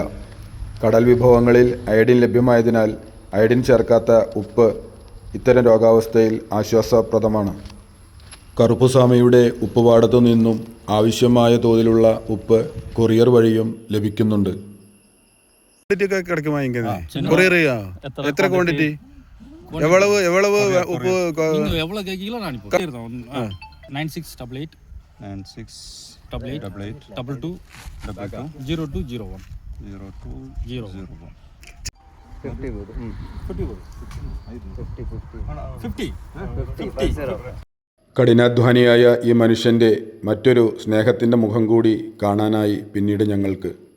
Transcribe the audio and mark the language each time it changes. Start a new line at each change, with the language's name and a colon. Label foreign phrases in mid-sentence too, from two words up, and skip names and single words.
Malayalam: കടൽ വിഭവങ്ങളിൽ അയഡിൻ ലഭ്യമായതിനാൽ അയഡിൻ ചേർക്കാത്ത ഉപ്പ് ഇത്തരം രോഗാവസ്ഥയിൽ ആശ്വാസപ്രദമാണ്. കറുപ്പുസ്വാമിയുടെ ഉപ്പുപാടത്തു നിന്നും ആവശ്യമായ തോതിലുള്ള ഉപ്പ് കൊറിയർ വഴിയും ലഭിക്കുന്നുണ്ട്. ക്വാണ്ടിറ്റി ഒക്കെ കിടക്കുമോ ഇങ്ങനെ കൊറിയർ ചെയ്യാ? എത്ര ക്വാണ്ടിറ്റി?
Tamil: எவ்வளவு உப்பு நீங்க எவ்வளவு கேக்கீங்களோ நான் இப்போ சொல்லிறேன் 9688 22 0201
Malayalam: കഠിനാധ്വാനിയായ ഈ മനുഷ്യൻ്റെ മറ്റൊരു സ്നേഹത്തിൻ്റെ മുഖം കൂടി കാണാനായി പിന്നീട് ഞങ്ങൾക്ക്.